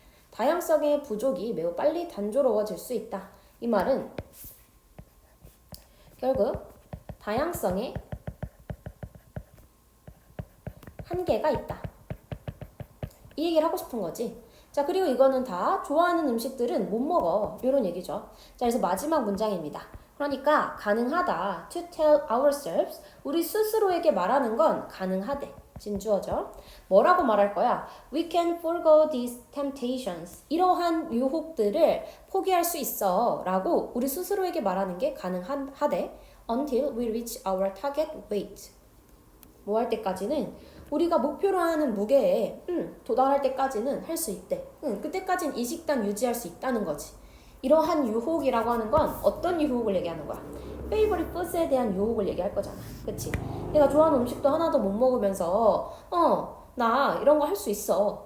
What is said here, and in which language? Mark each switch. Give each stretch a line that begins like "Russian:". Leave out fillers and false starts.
Korean: 다양성의 부족이 매우 빨리 단조로워질 수 있다. 이 말은 결국 다양성의 한계가 있다. 이 얘기를 하고 싶은 거지. 자, 그리고 이거는 다 좋아하는 음식들은 못 먹어. 이런 얘기죠. 자, 그래서 마지막 문장입니다. 그러니까 가능하다.
English: To tell ourselves.
Korean: 우리 스스로에게 말하는 건 가능하대. 진주어죠. 뭐라고 말할 거야?
English: We can forego these temptations.
Korean: 이러한 유혹들을 포기할 수 있어. 라고 우리 스스로에게 말하는 게 가능하대.
English: Until we reach our target weight.
Korean: 뭐 할 때까지는 우리가 목표로 하는 무게에 도달할 때까지는 할 수 있대. 그때까지는 이 식단 유지할 수 있다는 거지. 이러한 유혹이라고 하는 건 어떤 유혹을 얘기하는 거야? 페이버릿 푸드에 대한 유혹을 얘기할 거잖아. 그치? 내가 좋아하는 음식도 하나도 못 먹으면서 나 이런 거 할 수 있어.